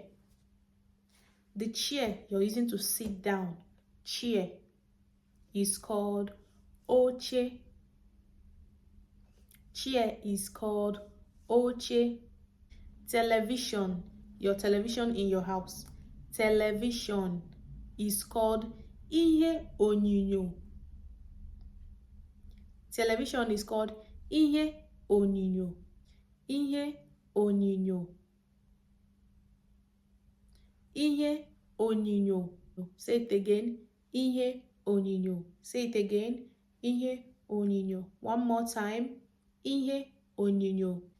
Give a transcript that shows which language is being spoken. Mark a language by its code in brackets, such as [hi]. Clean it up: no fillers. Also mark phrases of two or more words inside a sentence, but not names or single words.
[en] The chair you're using to sit down, chair, is called oche. Chair is called oche. Television, your television in your house, television is called [ig] ihe onyinyo. [en] Television is called [ig] ihe onyinyo. Ihe onyinyo. Ihe onyinyo. [en] Say it again. [ig] Ihe onyinyo. [en] Say it again. [ig] Ihe onyinyo. [en] One more time. [ig] Ihe onyinyo.